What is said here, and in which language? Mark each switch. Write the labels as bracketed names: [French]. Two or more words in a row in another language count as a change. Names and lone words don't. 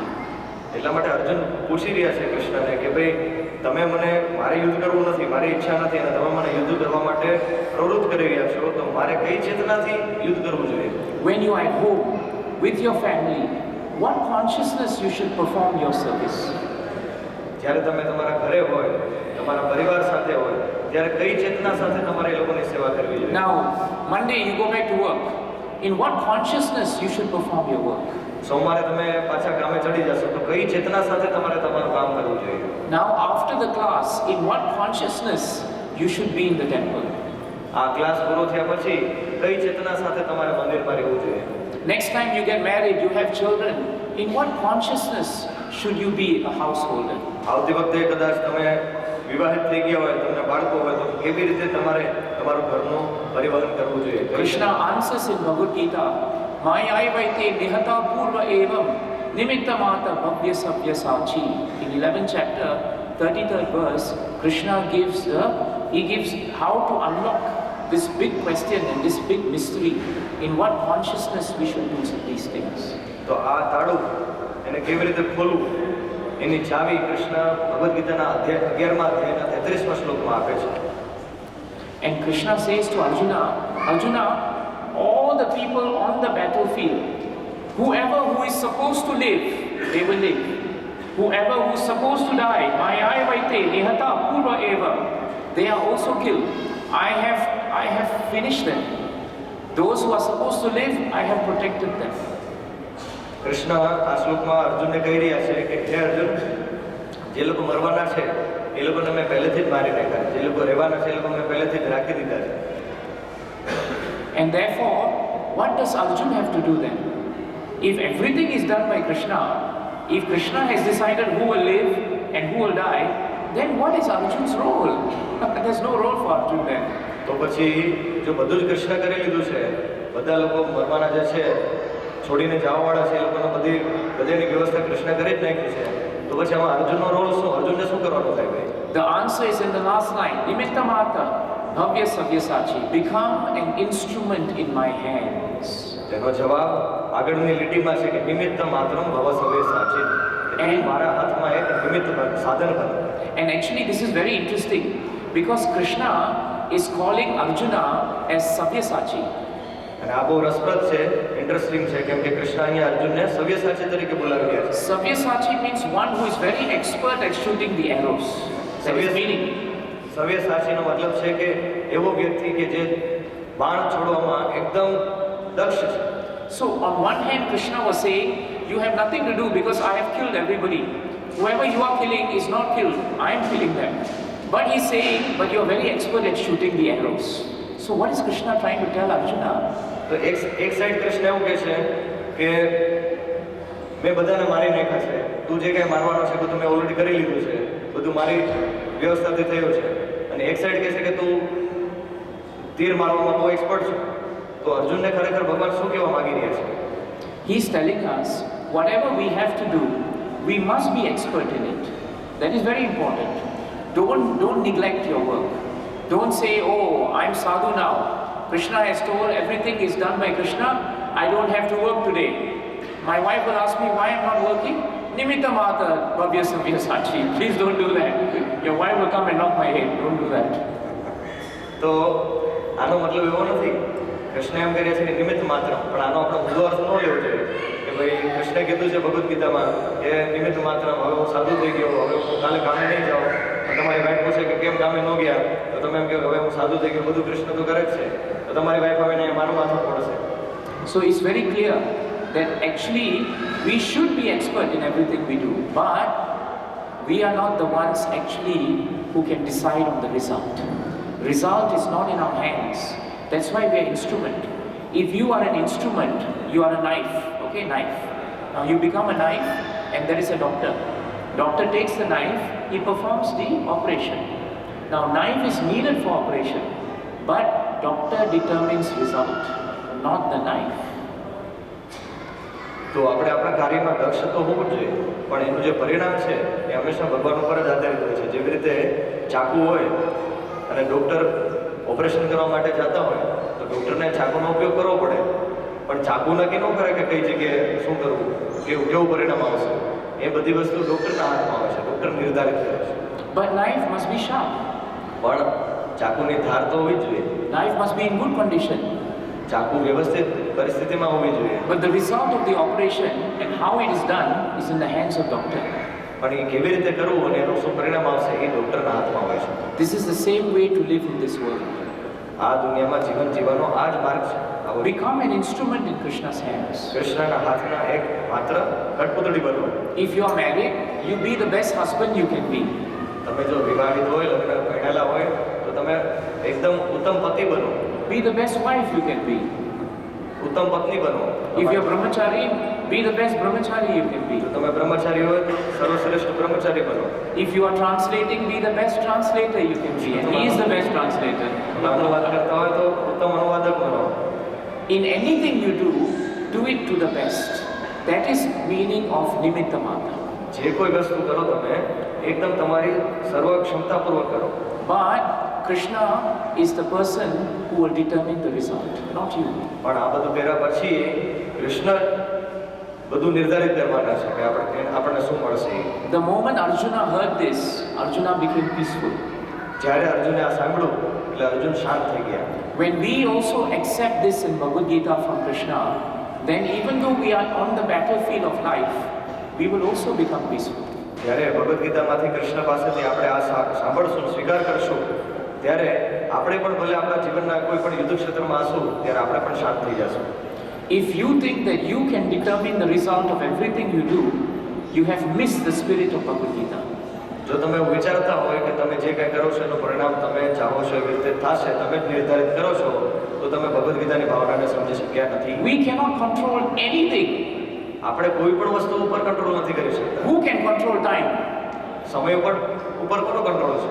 [Gujarati] એટલા માટે અર્જુન પૂછી રહ્યા છે કૃષ્ણને કે ભાઈ તમે મને મારે યુદ્ધ કરવું નથી, મારી ઈચ્છા નથી અને તમે મને યુદ્ધ કરવા માટે પ્રવૃત્ત કરી રહ્યા છો, તો મારે કઈ ચેતનાથી યુદ્ધ કરવું જોઈએ? [English] When you are at home with your family, what consciousness you should perform your service? [Gujarati] જ્યારે તમે તમારા ઘરે હોય, તમારા પરિવાર સાથે હોય, ત્યારે કઈ ચેતના સાથે તમારે એ લોકોની સેવા કરવી જોઈએ? [English] Now, Monday you go back to work. In what consciousness you should perform your work? [Gujarati] સોમવારે તમે પાછા કામે ચડી જશો તો કઈ ચેતના સાથે તમારે તમારું કામ કરવું જોઈએ? [English] Now, after the class, in what consciousness you should be in the temple? [Gujarati] આ ક્લાસ પૂરો થયા પછી કઈ ચેતના સાથે તમારે મંદિરમાં રહેવું જોઈએ? [English] Next time you get married, you have children, in what consciousness should you be a householder? [Gujarati] આવતી વખતે કદાચ તમે વિવાહિત થઈ ગયા હોય, તમને બાળકો હોય, તો કેવી રીતે તમારે તમારું ઘરનું પરિવહન કરવું જોઈએ? [English] Krishna answers in Bhagavad Gita, [Sanskrit] मयै वैते निहताः पूर्वम् एव निमित्त मात्रं भव सव्य साचिन्. [English] In 11th chapter, 33rd verse, Krishna gives how to unlock this big question and this big mystery. In what consciousness we should do these things? [Gujarati] તો આ તાળું એને કેવી રીતે ખોલવું એની ચાવી કૃષ્ણ ભગવદ્ ગીતાના 11મા અધ્યાયના 33મા શ્લોકમાં આપે છે. [English] And Krishna says to Arjuna, all the people on the battlefield, whoever who is supposed to live, they will live. Whoever who is supposed to die, [Sanskrit] मयै वैते निहताः पूर्वम् एव, [English] they are also killed. I have finished them. Those who are supposed to live, I have protected them. [Gujarati] કૃષ્ણ આ શ્લોકમાં અર્જુનને કહી રહ્યા છે કે હે અર્જુન, જે લોકો મરવાના છે એ લોકોને મેં પહેલેથી જ મારી નાખ્યા, જે લોકો રહેવાના છે એ લોકો મેં પહેલેથી જ રાખી દીધા છે. [English] And therefore, what does Arjuna have to do then? If everything is done by Krishna, if Krishna has decided who will live and who will die, then what is Arjuna's role? There's no role for Arjuna then. [Gujarati] તો પછી જો બધું જ કૃષ્ણ કરી લીધું છે, બધા લોકો મરવાના જે છે છોડીને જવાવાળા છે, એ લોકોને બધાની વ્યવસ્થા કૃષ્ણ કરી જ નાખી છે, તો પછી આમાં અર્જુનનો રોલ શું? અર્જુનને શું કરવાનું થાય ભાઈ? [English] The answer is in the last line, [Sanskrit] निमित्त मात्रं भव सव्यसाचिन्, [English] become an instrument in my hands. [Gujarati] તેનો જવાબ આગળની લીટીમાં છે કે [Sanskrit] निमित्त मात्रम् भव सव्य साचिन्. [Gujarati] એટલે મારા હાથમાં એક નિમિત્ત સાધન બનો. [English] And actually this is very interesting because Krishna is calling Arjuna as Sabyasachi. [Gujarati] અને આ બહુ રસપ્રદ છે, ઇન્ટરેસ્ટિંગ છે, કેમ કે કૃષ્ણ અહીંયા અર્જુનને સવ્યસાચી તરીકે બોલાવી રહ્યા છે. [English] Sabyasachi means one who is very expert at shooting the arrows. That is meaning. [Gujarati] સવ્યસાચીનો મતલબ છે કે એવો વ્યક્તિ કે જે બાણ છોડવામાં એકદમ દક્ષ છે. [English] So on one hand Krishna was saying, you have nothing to do because I have killed everybody. Whoever you are killing is not killed, I am killing them. But he's saying, but you are very expert at shooting the arrows. So what is Krishna trying to tell Arjuna? [Gujarati] તો એક સાઈડ કૃષ્ણ એવું કહે છે કે મેં બધાને મારી નાખ્યા છે, તું જે કંઈ મારવાનો છે બધું મેં ઓલરેડી કરી લીધું છે, બધું મારી વ્યવસ્થાથી થયું છે. અને એક સાઈડ કહે છે કે તું તીર મારવામાં બહુ એક્સપર્ટ છે. તો અર્જુનને ખરેખર ભગવાન શું કહેવા માંગી રહ્યા છે? [English] He is telling us, whatever we have to do, we must be expert in it. That is very important. Don't neglect your work. Don't say, oh, I'm sadhu now. Krishna has told everything is done by Krishna. I don't have to work today. My wife will ask me why I'm not working. [Sanskrit] निमित्त मात्रं भव सव्यसाचिन्. [English] Please don't do that. Your wife will come and knock my head. Don't do that. [Gujarati] તો આનો મતલબ એવો નથી. કૃષ્ણ એમ કહે છે કે [Sanskrit] निमित्त मात्र, [Gujarati] પણ આનો આપણે ઊંધો અર્થ ન લેવો જોઈએ કે ભાઈ કૃષ્ણે કીધું છે ભગવદ્ ગીતામાં કે [Sanskrit] निमित्त मात्र, [Gujarati] હવે હું સાધુ થઈ ગયો, હવે હું કાલે કામે નહીં જાઉં. તમારી વાઈફ પૂછે કે કેમ કામે ન ગયા, તો તમે એમ કહો હવે હું સાધુ થઈ ગયો, બધું કૃષ્ણ તો કરે જ છે. તો તમારી વાઈફ હવે નહીં મારું માથું પડશે. [English] So it's very clear that actually we should be expert in everything we do, but we are not the ones actually who can decide on the result. Result is not in our hands. That's why we are instrument. If you are an instrument, you are a knife. Okay, knife. Now you become a knife and there is a doctor. Doctor takes the knife, he performs the operation. Now knife is needed for operation, but doctor determines result, not the knife. [Gujarati] તો આપણે આપણા કાર્યમાં દક્ષ તો હોવું જ જોઈએ, પણ એનું જે પરિણામ છે એ હંમેશા ભગવાન ઉપર જ આધારિત હોય છે. જેવી રીતે ચાકુ હોય અને ડૉક્ટર ઓપરેશન કરવા માટે જતા હોય તો ડૉક્ટરને ચાકુનો ઉપયોગ કરવો પડે, પણ ચાકુ નક્કી ન કરે કે કઈ જગ્યાએ શું કરવું, કેવું પરિણામ આવશે. એ બધી વસ્તુ ડૉક્ટરના હાથમાં આવે છે, ડૉક્ટર નિર્ધારિત કરે છે. [English] But knife must be sharp. [Gujarati] પણ ચાકુની ધાર તો હોવી જ જોઈએ. [English] Knife must be in good condition. [Gujarati] ચાકુ વ્યવસ્થિત પરિસ્થિતિમાં હોવી જોઈએ. [English] But the result of the operation and how it is done is in the hands of doctor. [Gujarati] પણ એ કેવી રીતે કરવું અને એનું શું પરિણામ આવશે એ ડૉક્ટરના હાથમાં હોય છે. [English] This is the same way to live in this world. [Gujarati] આ દુનિયામાં જીવન જીવવાનો આ જ માર્ગ છે. [English] Become an instrument in Krishna's hands. [Gujarati] કૃષ્ણના હાથના એક માત્ર કઠપૂતળી બનો. [English] If you are married, you be the best husband you can be. [Gujarati] તમે જો વિવાહિત હોય, લગ્ન કરેલા હોય તો તમે એકદમ ઉત્તમ પતિ બનો. [English] Be the best wife you can be. [Gujarati] ઉત્તમ પત્ની બનો. [English] If you are brahmachari, be the best brahmachari you can be. [Gujarati] જો તમે બ્રહ્મચારી હોય તો સર્વશ્રેષ્ઠ બ્રહ્મચારી બનો. [English] If you are translating, be the best translator you can be. And he is the best translator. [Gujarati] અનુવાદ કરતા હોય તો ઉત્તમ અનુવાદક બનો. [English] In anything you do it to the best. That is meaning of [Sanskrit] निमित्त मात्र. [Gujarati] જે કોઈ વસ્તુ કરો તમે એકદમ તમારી સર્વ ક્ષમતાપૂર્વક કરો. [English] But Krishna is the person who will determine the result, not you. [Gujarati] પણ આ બધું કર્યા પછી કૃષ્ણ બધું નિર્ધારિત કરવાના છે કે આપણને શું મળશે. [English] The moment Arjuna heard this, Arjuna became peaceful. [Gujarati] જ્યારે અર્જુને આ સાંભળ્યું એટલે અર્જુન શાંત થઈ ગયા. [English] When we also accept this in Bhagavad Gita from Krishna, then even though we are on the battlefield of life, we will also become peaceful. [Gujarati] જ્યારે ભગવદ્ ગીતામાંથી કૃષ્ણ પાસેથી આપણે આ સાંભળશું, સ્વીકાર કરશું, ત્યારે આપણે પણ ભલે આપણા જીવનના કોઈ પણ યુદ્ધ ક્ષેત્રમાં હશું ત્યારે આપણે પણ શાંત થઈ જશું. [English] If you think that you can determine the result of everything you do, you have missed the spirit of Bhagavad Gita. [Gujarati] જો તમે એવું વિચારતા હોય કે તમે જે કંઈ કરો છો એનું પરિણામ તમે ચાહો છો એવી રીતે થશે, તમે જ નિર્ધારિત કરો છો, તો તમે ભગવદ્ ગીતાની ભાવનાને સમજી શક્યા નથી. [English] We cannot control anything. [Gujarati] આપણે કોઈ પણ વસ્તુ ઉપર કંટ્રોલ નથી કરી શકતા. [English] Who can control time? [Gujarati] સમય ઉપર કોનો કંટ્રોલ છે?